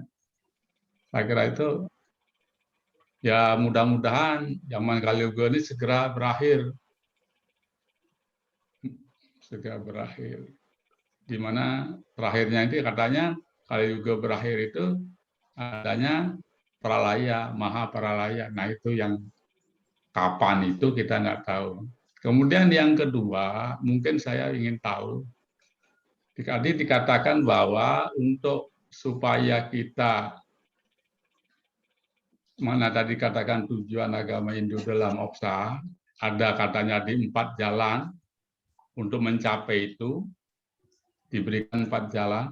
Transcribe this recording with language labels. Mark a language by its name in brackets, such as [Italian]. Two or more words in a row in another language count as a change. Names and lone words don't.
[Indonesian] Saya kira itu ya mudah-mudahan zaman Kali Yuga ini segera berakhir. Di mana terakhirnya itu katanya Kali Yuga berakhir itu adanya pralaya, maha pralaya. Nah itu yang kapan itu kita nggak tahu. Kemudian yang kedua, mungkin saya ingin tahu, tadi dikatakan bahwa untuk supaya kita, mana tadi katakan tujuan agama Hindu dalam Oksa, ada katanya di 4 jalan untuk mencapai itu, diberikan 4 jalan.